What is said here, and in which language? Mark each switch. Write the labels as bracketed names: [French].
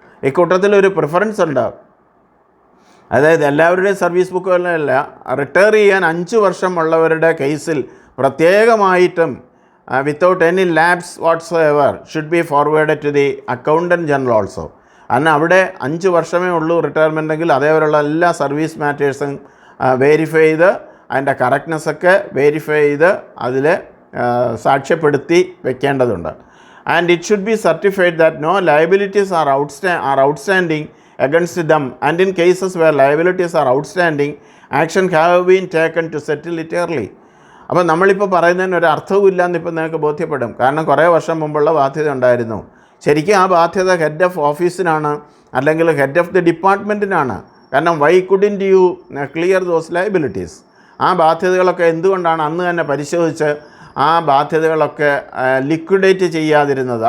[Malayalam] ഇക്കൂട്ടത്തിലൊരു preference ഉണ്ട്. അതായത് എല്ലാവരുടെയും സർവീസ് ബുക്കുകളിലല്ല, റിട്ടയർ ചെയ്യാൻ 5 വർഷം ഉള്ളവരുടെ കേസിൽ പ്രത്യേകമായിട്ടും [English] Without any labs whatsoever should be forwarded to the accountant general also. [Malayalam] കാരണം അവിടെ 5 വർഷമേ ഉള്ളൂ റിട്ടയർമെൻ്റ് എങ്കിൽ അതേപോലെയുള്ള എല്ലാ സർവീസ് മാറ്റേഴ്സും വെരിഫൈ ചെയ്ത് അതിൻ്റെ കറക്റ്റ്നെസ്സൊക്കെ വെരിഫൈ ചെയ്ത് അതിൽ സാക്ഷ്യപ്പെടുത്തി വെക്കേണ്ടതുണ്ട്. [English] And it should be certified that no liabilities are outstanding against them, and in cases where liabilities are outstanding, action have been taken to settle it early. [Malayalam] അപ്പോൾ നമ്മളിപ്പോൾ പറയുന്നതിന് ഒരു അർത്ഥവും ഇല്ലയെന്ന് ഇപ്പോൾ നിങ്ങൾക്ക് ബോധ്യപ്പെടും. കാരണം കുറേ വർഷം മുമ്പുള്ള ബാധ്യത ഉണ്ടായിരുന്നു. ശരിക്കും ആ ബാധ്യത ഹെഡ് ഓഫ് ഓഫീസിനാണ്, അല്ലെങ്കിൽ ഹെഡ് ഓഫ് ദി ഡിപ്പാർട്ട്മെൻറ്റിനാണ്. കാരണം [English] Why couldn't you clear those liabilities? [Malayalam] ആ ബാധ്യതകളൊക്കെ എന്തുകൊണ്ടാണ് അന്ന് തന്നെ പരിശോധിച്ച് ആ ബാധ്യതകളൊക്കെ ലിക്വിഡേറ്റ് ചെയ്യാതിരുന്നത്?